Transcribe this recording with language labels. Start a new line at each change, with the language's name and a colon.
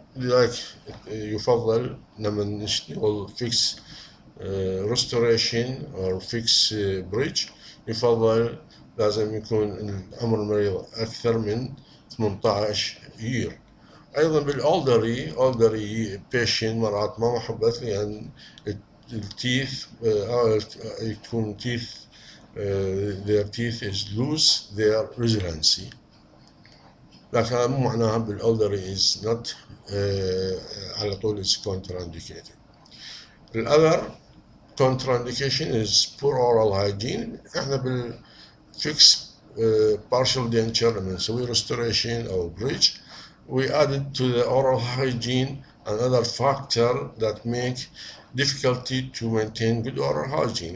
Arabic: لذلك يفضل لما نشتغل fix restoration or fix bridge يفضل لازم يكون عمر المريض أكثر من 18 year. أيضا بالأولدري patient مرات ما محبذ لأن التيث يكون
English: teeth their teeth is lose their resiliency.
Arabic: لكن مو معناها بالأولدري
English: is not
Arabic: على طول is contraindicated.
English: The other contraindication is poor oral hygiene. احنا بالفix partial denture
Arabic: لما نسوي
English: restoration أو bridge we added to the oral hygiene another factor that make difficulty to maintain good oral hygiene.